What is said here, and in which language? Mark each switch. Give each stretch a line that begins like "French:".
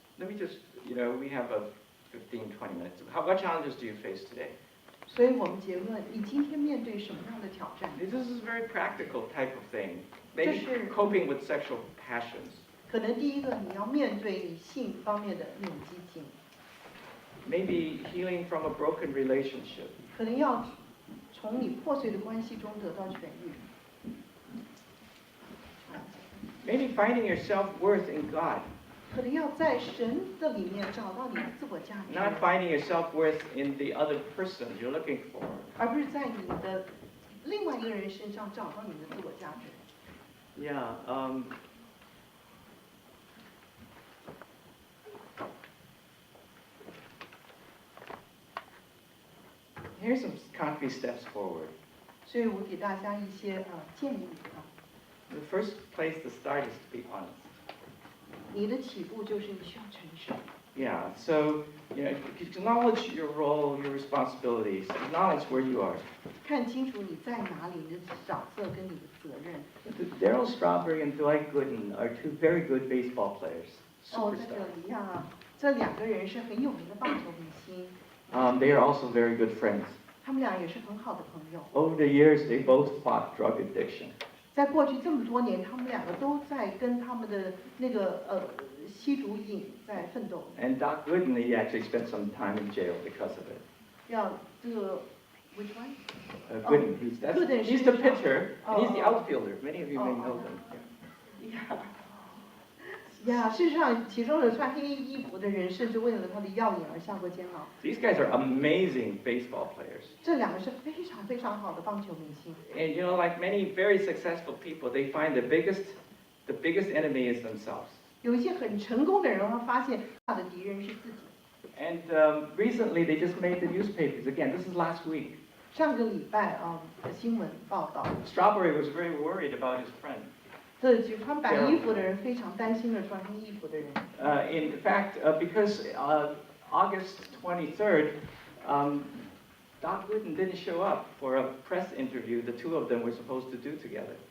English: Let me just, we have 15, 20 minutes. What challenges do you face today?
Chinese: 所以我们结论，你今天面对什么样的挑战？
English: This is a very practical type of thing. Maybe coping with sexual passions.
Chinese: 可能第一个你要面对你性方面的那种激情。
English: Maybe healing from a broken relationship.
Chinese: 可能要从你破碎的关系中得到痊愈。
English: Maybe finding your self-worth in God.
Chinese: 可能要在神的里面找到你的自我价值。
English: Not finding your self-worth in the other person you're looking for.
Chinese: 而不是在你的另外一个人身上找到你的自我价值。
English: Yeah. Here's some concrete steps forward.
Chinese: 所以我给大家一些建议啊。
English: The first place to start is to be honest.
Chinese: 你的起步就是你需要诚实。
English: Yeah, so acknowledge your role, your responsibilities, acknowledge where you are.
Chinese: 看清楚你在哪里，你的角色跟你的责任。
English: Daryl Strawberry and Dwight Gooden are two very good baseball players.
Chinese: 哦，在这里呀，这两个人是很有名的棒球明星。
English: They are also very good friends.
Chinese: 他们俩也是很好的朋友。
English: Over the years, they both fought drug addiction.
Chinese: 在过去这么多年，他们两个都在跟他们的那个吸毒瘾在奋斗。
English: And Doc Gooden, he actually spent some time in jail because of it.
Chinese: 要这个
English: which one? Gooden, he's the pitcher, and he's the outfielder. Many of you may know them.
Chinese: 呀，事实上，其中的穿黑衣服的人，甚至为了他的药瘾而下过监牢。
English: These guys are amazing baseball players.
Chinese: 这两个是非常非常好的棒球明星。
English: And like many very successful people, they find the biggest enemy is themselves.
Chinese: 有一些很成功的人，他发现他的敌人是自己。
English: And recently, they just made the newspapers again. This is last week.
Chinese: 上个礼拜的新闻报道，
English: Strawberry was very worried about his friend.
Chinese: 这就穿白衣服的人非常担心了穿黑衣服的人。
English: In fact, because August 23rd, Doc Gooden didn't show up for a press interview the two of them were supposed to do together.